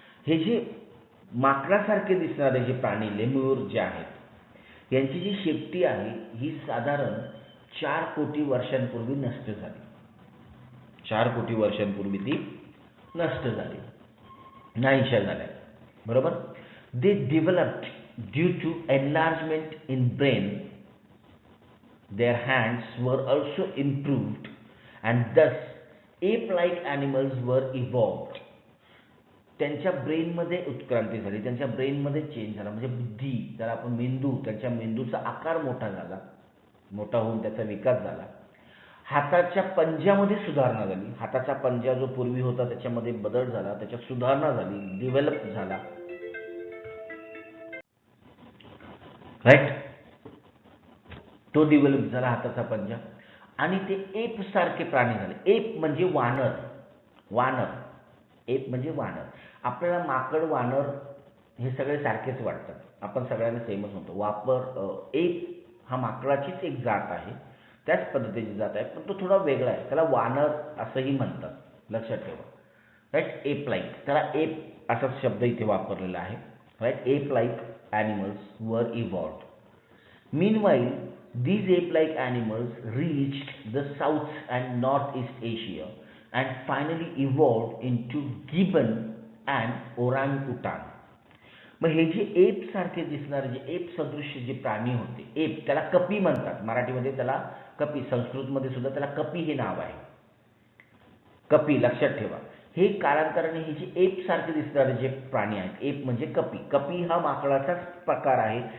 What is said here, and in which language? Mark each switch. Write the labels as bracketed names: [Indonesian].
[Marathi] हे जे माकडासारखे दिसणारे जे प्राणी लेम्यूर जे आहेत, यांची जी शेपटी आहे ही साधारण 4 कोटी वर्षांपूर्वी नष्ट झाली. 4 कोटी वर्षांपूर्वी ती नष्ट झाली, नाहीशा झाल्या. बरोबर. [English] They developed due to enlargement in brain. Their hands were also improved and thus ape-like animals were evolved. [Marathi] त्यांच्या ब्रेनमध्ये उत्क्रांती झाली, त्यांच्या ब्रेनमध्ये चेंज झाला, म्हणजे बुद्धी, त्याला आपण मेंदू, त्यांच्या मेंदूचा आकार मोठा झाला, मोठा होऊन त्याचा विकास झाला. हाताच्या पंजामध्ये सुधारणा झाली, हाताचा पंजा जो पूर्वी होता त्याच्यामध्ये बदल झाला, त्याच्यात सुधारणा झाली, डेव्हलप झाला. राईट, तो डेव्हलप झाला हाताचा पंजा. आणि ते एप सारखे प्राणी झाले. एप म्हणजे वानर, वानर, एप म्हणजे वानर. आपल्याला माकड, वानर हे सगळे सारखेच वाटतात, आपण सगळ्यांना सेमच म्हणतो. एप हा माकडाचीच एक जात आहे, त्याच पद्धतीची जात आहे, पण तो थोडा वेगळा आहे, त्याला वानर असंही म्हणतात, लक्षात ठेवा. राईट, एप लाईक, त्याला एप असा शब्द इथे वापरलेला आहे. [English] Right, ape like animals were evolved. Meanwhile, these ape-like animals reached the South and Northeast Asia and finally evolved into gibbon and orangutan. [Marathi] मग हे जे एप सारखे दिसणारे, जे एप सदृश्य जे प्राणी होते, एप, त्याला कपी म्हणतात, मराठीमध्ये त्याला कपी, संस्कृतमध्ये सुद्धा त्याला कपी हे नाव आहे. कपी, लक्षात ठेवा. हे कालांतराने हे जे एप सारखे दिसणारे जे प्राणी आहेत, एप म्हणजे कपी, कपी हा माकडाचाच प्रकार आहे.